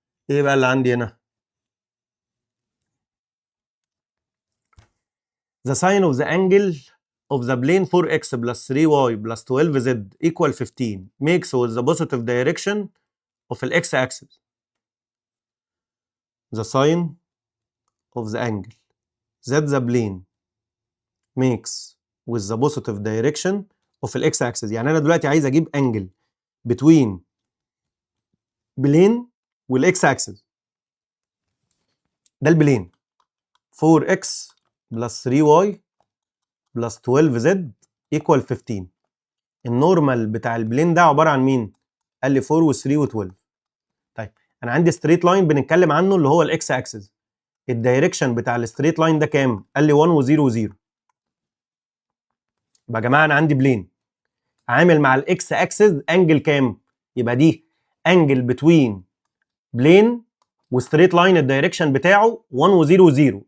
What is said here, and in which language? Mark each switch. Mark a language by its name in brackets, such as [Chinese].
[Arabic] ايه بقى اللي عندي هنا؟ [English] The sine of the angle of the plane 4x plus 3y plus 12z equal 15 makes with the positive direction of the x-axis. The sine of the angle that the plane makes with the positive direction of the x-axis. [Arabic] يعني أنا دلوقتي عايز أجيب [English] angle between plane [Arabic] والx-axis. ده البلين 4x plus 3y plus 12z equal 15. النورمال بتاع البلين ده عباره عن مين؟ قال لي 4 و3 و12. طيب انا عندي ستريت لاين بنتكلم عنه اللي هو الاكس اكسس. الدايركشن بتاع الستريت لاين ده كام؟ قال لي 1 و0 و0. يبقى يا جماعه انا عندي بلين عامل مع الاكس اكسس انجل كام؟ يبقى دي انجل بتوين بلين وستريت لاين الدايركشن بتاعه 1 و0 و0.